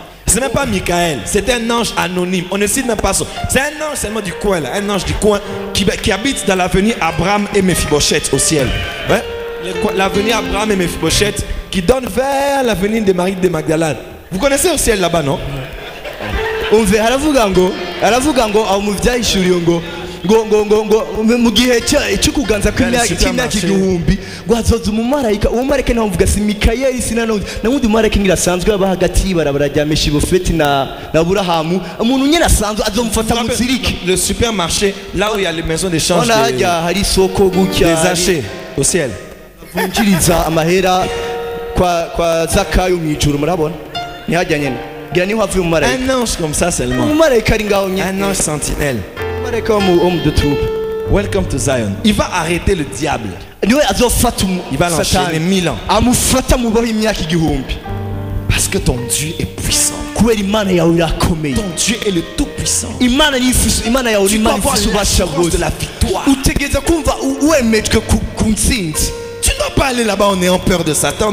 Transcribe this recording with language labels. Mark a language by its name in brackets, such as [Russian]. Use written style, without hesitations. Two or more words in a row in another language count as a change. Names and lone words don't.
[French] C'est même pas Michael, c'est un ange anonyme, on ne cite même pas ça. C'est un ange seulement du coin là, un ange du coin qui habite dans l'avenue Abraham et Mephibosheth au ciel. Ouais? L'avenue Abraham et Mephibosheth qui donne vers l'avenue de Marie de Magdalene. Vous connaissez au ciel là-bas, non? [Rundi] aravuga ngo aho mu byahishuriye ngo mu gihe cyo kuganza kw'imyaka igihumbi ngo hazoza umumarayika. Uwo marayika naho mvuga si Mikayeli nawundi marayika ngirasanzwe aba hagati y'Ibarabara rya Meshibofeti na Aburahamu. Umuntu nyine asanzwe azomufata mu zirike. [French] Le supermarché, là où il y a les maisons d'échange des achets au ciel. [Rundi] Vunjiriza amahera kwa Zakayo mu ijuru, murabona ntihajya nyene. [French] Un ange comme ça seulement. Un ange sentinelle. [English] Welcome to Zion. [French] Il va arrêter le diable. Il va l'enchaîner 1000 ans. Parce que ton Dieu est puissant. Ton Dieu est le tout puissant. Tu dois avoir l'assurance de la victoire. Tu ne dois pas aller là-bas en ayant peur de Satan.